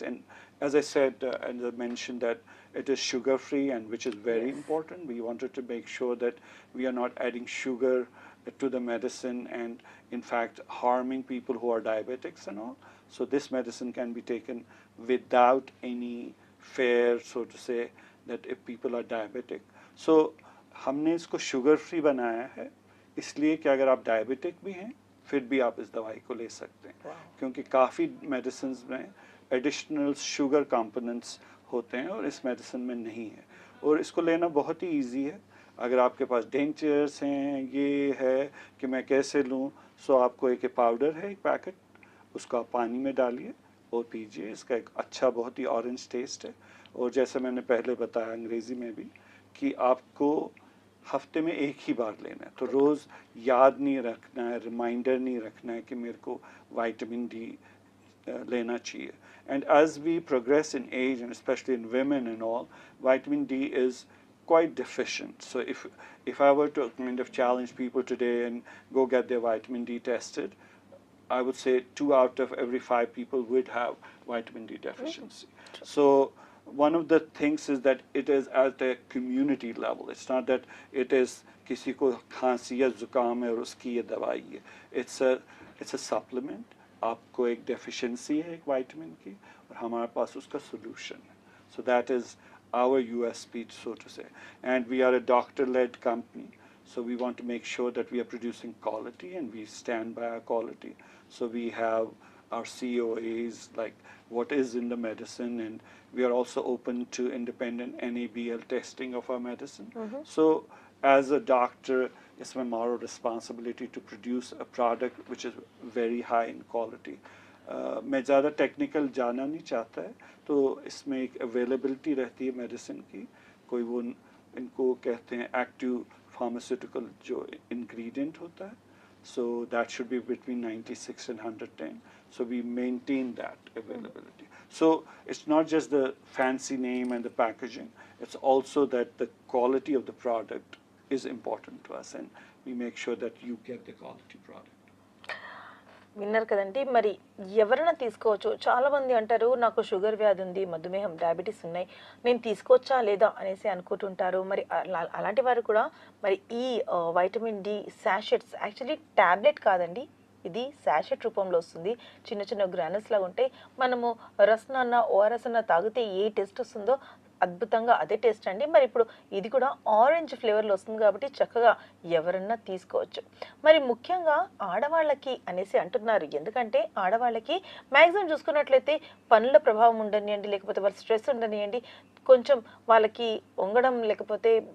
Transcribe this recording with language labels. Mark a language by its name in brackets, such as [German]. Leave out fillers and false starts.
[English] And as I said, and I mentioned that it is sugar free, and which is very important. We wanted to make sure that we are not adding sugar to the medicine and in fact harming people who are diabetics and all. So this medicine can be taken without any fear, so to say, that if people are diabetic. [Hindi] So हमने इसको sugar free बनाया है इसलिए कि अगर आप diabetic भी हैं फिर भी आप इस दवाई को ले सकते हैं [English] Wow. [Hindi] क्योंकि काफ़ी मेडिसिन में एडिशनल शुगर कंपोनेंट्स होते हैं और इस मेडिसिन में नहीं है और इसको लेना बहुत ही इजी है अगर आपके पास डेंचर्स हैं ये है कि मैं कैसे लूँ सो आपको एक पाउडर है एक पैकेट उसको आप पानी में डालिए और पीजिए इसका एक अच्छा बहुत ही ऑरेंज टेस्ट है और जैसे मैंने पहले बताया अंग्रेज़ी में भी कि आपको हफ्ते में एक ही बार लेना है तो रोज़ याद नहीं रखना है रिमाइंडर नहीं रखना है कि मेरे को विटामिन डी लेना चाहिए [English] and as we progress in age and especially in women and all vitamin D is quite deficient so if I were to kind of challenge people today and go get their vitamin D tested I would say 2 out of every 5 people would have vitamin D deficiency. So one of the things is that it is at a community level. It's not that it is [Hindi] किसी को खांसी या जुकाम है और उसकी ये दवाई है. [English] It's a supplement. [Hindi] आपको एक deficiency है एक vitamin की और हमारे पास उसका solution है. [English] So that is our USP so to say. And we are a doctor-led company. So we want to make sure that we are producing quality and we stand by our quality. So we have our COAs, like what is in the medicine, and we are also open to independent NABL testing of our medicine. So as a doctor, it's my moral responsibility to produce a product which is very high in quality. [Hindi] मैं ज़्यादा technical जाना नहीं चाहता है तो इसमें एक availability रहती है मेडिसिन की कोई वो इनको कहते हैं एक्टिव फार्मास्यूटिकल जो इंग्रेडिएंट होता है [English] so that should be between 96 and 110 so we maintain that availability so it's not just the fancy name and the packaging it's also that the quality of the product is important to us and we make sure that you get the quality product. [Telugu] విన్నారు కదండి మరి ఎవరైనా తీసుకోవచ్చు చాలా మంది అంటారు నాకు sugar వ్యాధి ఉంది మధుమేహం డయాబెటీస్ ఉన్నాయి నేను తీసుకోవచ్చా లేదా అనేసి అనుకుంటుంటారు మరి అలాంటి వారు కూడా మరి ఈ vitamin D sachets actually tablet కాదండి ఇది సాషెట్ రూపంలో వస్తుంది చిన్న చిన్న గ్రానుల్స్ లాగా ఉంటాయి మనము రసన అన్న ఓఆర్ఎస్ అన్న తాగితే ఏ టేస్ట్ వస్తుందో అద్భుతంగా అదే టేస్ట్ అండి మరి ఇప్పుడు ఇది కూడా ఆరెంజ్ ఫ్లేవర్లో వస్తుంది కాబట్టి చక్కగా ఎవరన్నా తీసుకోవచ్చు మరి ముఖ్యంగా ఆడవాళ్ళకి అనేసి అంటున్నారు ఎందుకంటే ఆడవాళ్ళకి మ్యాక్సిమం చూసుకున్నట్లయితే పనుల ప్రభావం ఉండనియండి లేకపోతే వాళ్ళ స్ట్రెస్ ఉండనియండి కొంచెం వాళ్ళకి వంగడం లేకపోతే